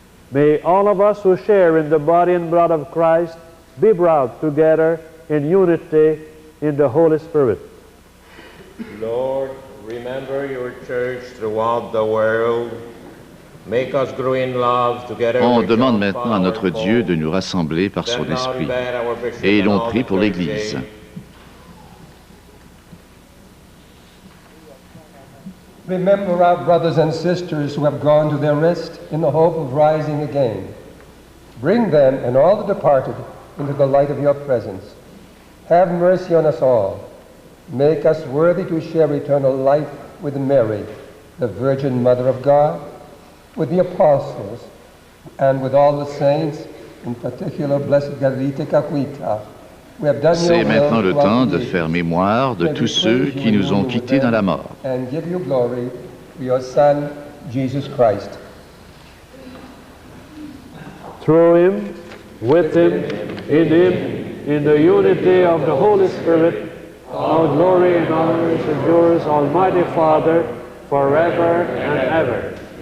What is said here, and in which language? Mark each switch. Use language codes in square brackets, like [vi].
[en] May all of us who share in the body and blood of Christ be brought together in unity in the Holy Spirit. Lord, remember your church throughout the world. Make us grow in love together. [fr] On demande maintenant à notre Dieu de nous rassembler par son esprit. Et l'on prie pour l'Église. [en] Remember our brothers and sisters who have gone to their rest in the hope of rising again. Bring them and all the departed into the light of your presence. Have mercy on us all. Make us worthy to share eternal life with Mary, the Virgin Mother of God, with the apostles, and with all the saints, in particular Blessed Garrite Caquita. [fr] C'est maintenant le temps de faire mémoire de tous ceux qui nous ont quittés dans la mort. [en] And give you glory for your Son, Jesus Christ. Through him, with him, in the unity of the Holy Spirit, all glory and honor is yours, Almighty Father, forever and ever.